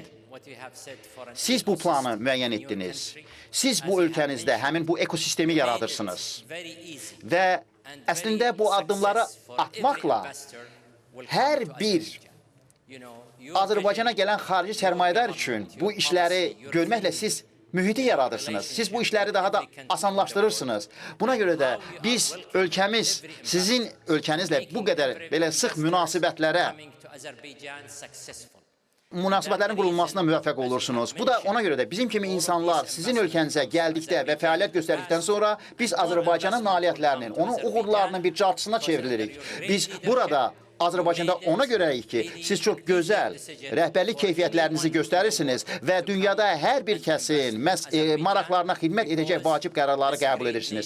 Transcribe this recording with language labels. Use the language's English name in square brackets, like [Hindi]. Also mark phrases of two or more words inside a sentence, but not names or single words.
[English] vision, what you have said for an [Azerbaijani] siz bu planı [English] ecosystem [Azerbaijani] müəyyən [English] in your [Azerbaijani] etdiniz. [English] country, [Azerbaijani] Siz bu [English] as you have [Azerbaijani] ölkənizdə [English] mentioned, [Azerbaijani] həmin bu ekosistemi [English] made it [Azerbaijani] yaradırsınız. [English] very easy [Azerbaijani] Və [English] and [Azerbaijani] əslində [English] very [Azerbaijani] bu addımları [English] success for every [Azerbaijani] atmaqla [English] investor will [Azerbaijani] hər [English] come to [Azerbaijani] bir [English] Azerbaijan. You know, your [Azerbaijani] Azərbaycana [English] vision, [Azerbaijani] gələn xarici [English] your [Azerbaijani] sərmayədar [English] government, [Azerbaijani] üçün [English] your [Azerbaijani] bu işləri [English] policy, your [Azerbaijani] görməklə [English] vision, [Azerbaijani] siz mühiti yaradırsınız. Siz bu işləri daha da asanlaşdırırsınız. Buna görə də biz ölkəmiz sizin ölkənizlə bu qədər belə sıx münasibətlərə [English] coming to Azerbaijan successful. [Azerbaijani] münasibətlərin qurulmasına müvəffəq olursunuz. Bu da ona görə də bizim kimi insanlar sizin ölkənizə gəldikdə və fəaliyyət göstərdikdən sonra biz Azərbaycanın nailiyyətlərinin, onun uğurlarının bir carçısına çevrilirik. Biz burada Azərbaycanda ona görəyik ki, siz çox gözəl rəhbərlik keyfiyyətlərinizi göstərirsiniz və dünyada hər bir kəsin maraqlarına xidmət edəcək vacib qərarları qəbul edirsiniz.